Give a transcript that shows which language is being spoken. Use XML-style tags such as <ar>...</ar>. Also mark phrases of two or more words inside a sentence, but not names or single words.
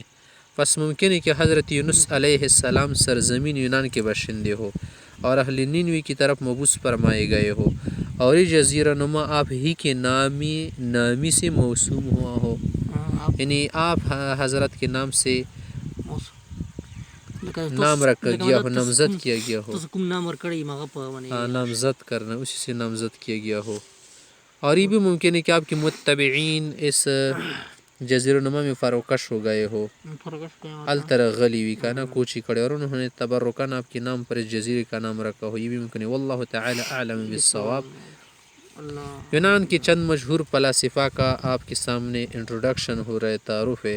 <ur>پس ممکن ہے کہ حضرت یونس</ur> <ar>علیہ السلام</ar> <ur>سرزمین یونان کے باشندے ہو اور اہل نینوی کی طرف مبعوث فرمائے گئے ہو اور یہ جزیرہ نما آپ ہی کے نامی سے موسوم ہوا ہو. یعنی آپ حضرت کے نام سے نام رکھا گیا ہو، نامزد کیا گیا ہو.</ur> <ps>تاسو کوم نام ورکړی ماغه په باندې</ps> <ur>نامزد کرنا اسی سے نامزد کیا گیا ہو. اور یہ بھی ممکن ہے کہ آپ کے متبعین اس جزیرہ نما میں فروکش ہو گئے ہو، الطرح غلی ہوئی کا نا کوچی کڑے اور انہوں نے تبرکان آپ کے نام پر اس جزیرے کا نام رکھا ہو. یہ بھی ممکن ہے.</ur> <ar>واللہ تعالی اعلم بالصواب.</ar> <ur>یونان کے چند مشہور فلاسفہ کا آپ کے سامنے انٹروڈکشن ہو رہا ہے، تعارف ہے.</ur>